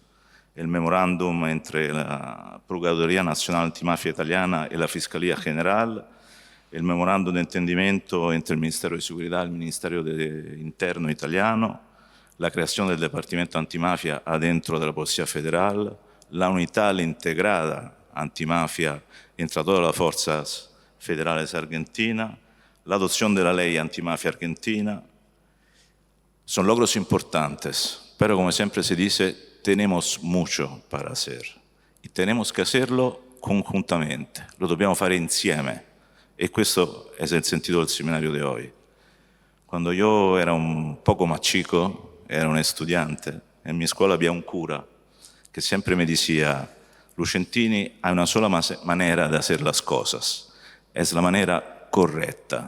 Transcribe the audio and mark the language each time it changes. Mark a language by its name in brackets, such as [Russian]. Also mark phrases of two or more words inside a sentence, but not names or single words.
[Spanish] El memorándum entre la Procuraduría Nacional Antimafia Italiana y la Fiscalía General, el memorándum de entendimiento entre el Ministerio de Seguridad y el Ministerio de Interno italiano, la creación del Departamento Antimafia adentro de la Policía Federal, la unidad integrada antimafia entre todas las fuerzas federales argentinas, la adopción de la ley antimafia argentina. Son logros importantes, pero como siempre se dice, tenemos mucho para hacer y tenemos que hacerlo conjuntamente, [Italian] lo dobbiamo fare insieme e questo [Spanish] es el sentido del seminario de hoy. Cuando yo era un poco más chico, era un estudiante, en mi escuela había un cura que siempre me decía: Lucentini, hay una sola manera de hacer las cosas, es la manera correcta.